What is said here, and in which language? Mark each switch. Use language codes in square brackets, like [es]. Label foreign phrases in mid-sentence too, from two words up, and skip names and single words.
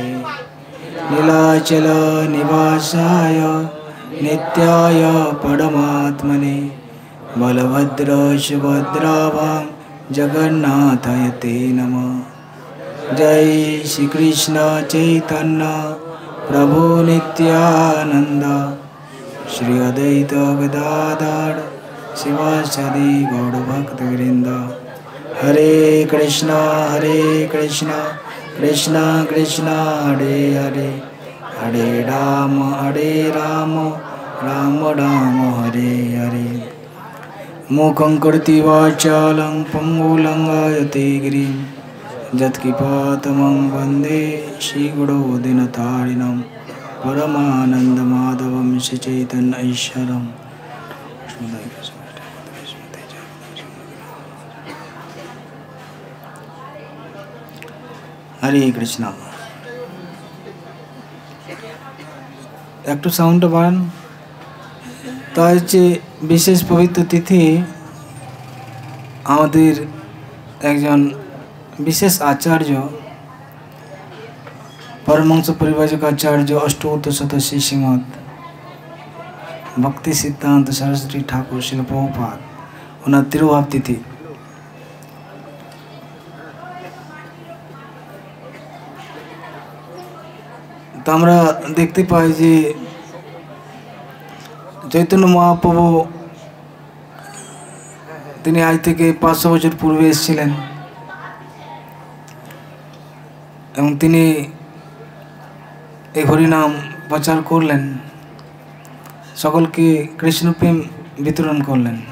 [sa] नीलाचल निवासाय नित्याय परमात्मने बलभद्र सुभद्राभां जगन्नाथाय ते नमः। जय श्री कृष्ण चैतन्य प्रभु नित्यानंद श्री अद्वैत गदाधर शिवासादि गौरभक्तवृंद। हरे कृष्णा कृष्णा कृष्णा हरे हरे हरे राम राम राम हरे हरे। मूकं करोति वाचालं पंगुलं लंघयते गिरिं यत्कृपातमं वन्दे श्रीगुरो दीनतारिणं परमानन्दमाधवं श्रीचैतन्यैश्वरम्। हरे कृष्णा। [bn] একটু সাউন্ডটা বাড়ান। তো হচ্ছে বিশেষ পবিত্র তিথি আমাদের একজন বিশেষ আচার্য পরমহংস পরিব্রাজক আচার্য অষ্টোত্তর শতশ্রী শ্রীমদ ভক্তি সিদ্ধান্ত সরস্বতী ঠাকুর শ্রীল প্রভুপাদ উনার তিরোভাব তিথি। तो আমরা দেখতে পাই যে চৈতন্য মহাপ্রভু তিনি আজ থেকে 500 বছর পূর্বে এসেছিলেন এবং তিনি এই হরিনাম প্রচার করলেন, সকলকে কৃষ্ণপ্রেম বিতরণ করলেন।